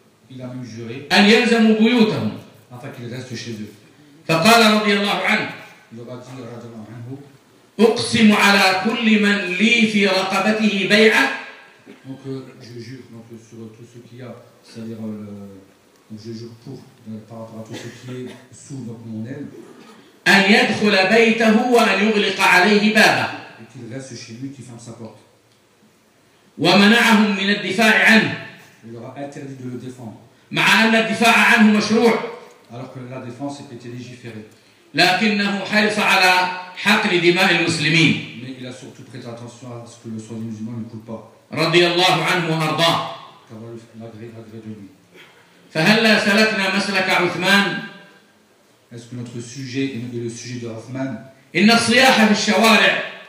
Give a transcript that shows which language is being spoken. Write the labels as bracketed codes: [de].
[fr] Il a même juré afin qu'ils restent chez eux. Il leur a dit, [ar] radiallahu anhu, أقسم على كل من لي في رقبته بيعة. [fr] Donc je jure donc sur tout ce qu'il y a, c'est-à-dire je jure pour par rapport à tout ce qui est sous donc mon aile. [ar] أن يدخل بيته وأن يغلق عليه بابه. [fr] Et qu'il reste chez lui, qu'il ferme sa porte. [ar] ومنعهم من الدفاع عنه. [fr] Il leur a interdit de le défendre. [ar] مع أن الدفاع عنه مشروع. [fr] Alors que la défense était légiférée. [ar] لكنه حرص على حقن دماء المسلمين. [fr] Mais il a surtout prêté attention à ce que le sang des musulmans ne coule pas. [ar] رضي الله عنه وأرضاه. [fr] L'agré de lui. [ar] فهلا سلكنا مسلك عثمان. [fr] Est-ce que notre sujet est le sujet de Othman? [ar] إن الصياح في الشوارع.